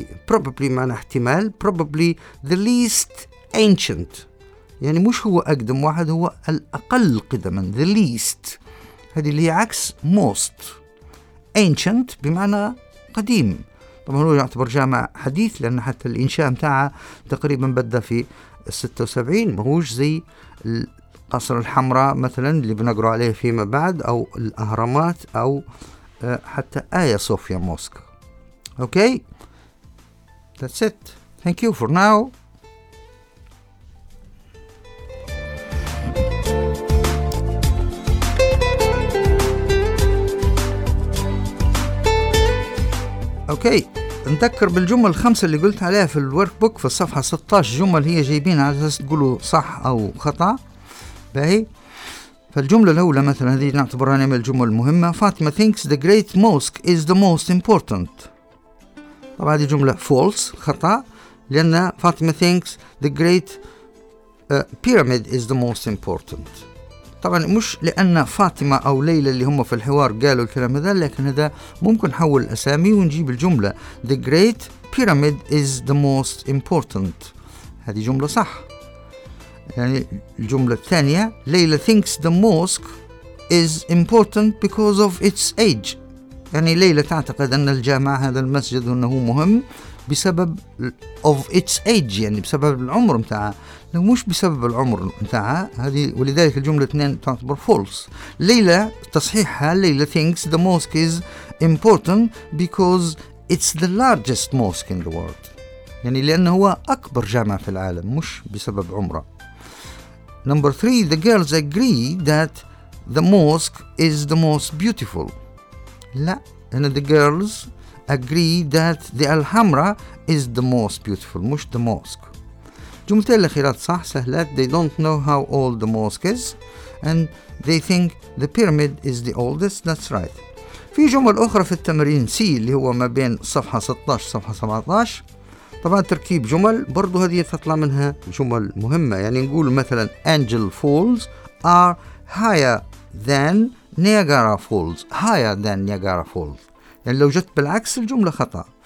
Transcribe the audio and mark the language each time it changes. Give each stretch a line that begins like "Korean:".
English: probably
Arabic: معنى احتمال,
English: probably the least ancient,
Arabic: يعني مش هو أقدم واحد, هو الأقل قدما,
English: the least,
Arabic: هذه اللي هي عكس most, ancient بمعنى قديم. طبعا هو يعتبر جامع حديث لأن حتى الإنشاء متاعه تقريبا بدأ في 76, ماهوش زي القصر الحمراء مثلا اللي بنقرأ عليه فيما بعد, أو الأهرامات, أو حتى آيا صوفيا موسك.
English: Okay, that's it, thank you for now.
Arabic: أوكي, نذكر بالجمل 5 اللي قلت عليها في الورك بوك في الصفحة 16, جمل هي جايبين على أساس تقولوا صح أو خطأ. باهي, فالجملة الأولى مثلا هذه نعتبرها من الجمل المهمة, فاطمة
English: thinks the great mosque is the most important.
Arabic: طبعا هذه جملة
English: false,
Arabic: خطأ, لأن فاطمة
English: thinks the great pyramid is the most important.
Arabic: طبعا مش لأن فاطمة أو ليلى اللي هم في الحوار قالوا الكلام هذا, لكن هذا ممكن نحول الأسامي ونجيب الجملة
English: the great pyramid is the most important,
Arabic: هذه جملة صح. يعني الجملة الثانية, ليلى
English: thinks the mosque is important because of its age,
Arabic: يعني ليلى تعتقد أن الجامع هذا المسجد أنه مهم بسبب
English: of its age,
Arabic: يعني بسبب العمر متاعها, لو مش بسبب العمر متاعها هذه, ولذلك الجملة 2 تعتبر false. ليلى تصحيحها, ليلى
English: thinks the mosque is important because it's the largest mosque in the world,
Arabic: يعني لأنه هو أكبر جامع في العالم مش بسبب عمره.
English: Number 3, the girls agree that the mosque is the most beautiful.
Arabic: لا, هنا
English: the girls agree that the Alhambra is the most beautiful,
Arabic: مش
English: the mosque.
Arabic: جملتين الأخيرات صح, سهلة,
English: they don't know how old the mosque is and they think the pyramid is the oldest, that's right.
Arabic: في جمل أخرى في التمرين C اللي هو ما بين صفحة 16 صفحة 17, طبعا تركيب جمل, برضو هذه تطلع منها جمل مهمة, يعني نقول مثلا
English: Angel Falls are higher than Niagara Falls, higher than Niagara Falls,
Arabic: يعني لو جت بالعكس الجملة خطأ.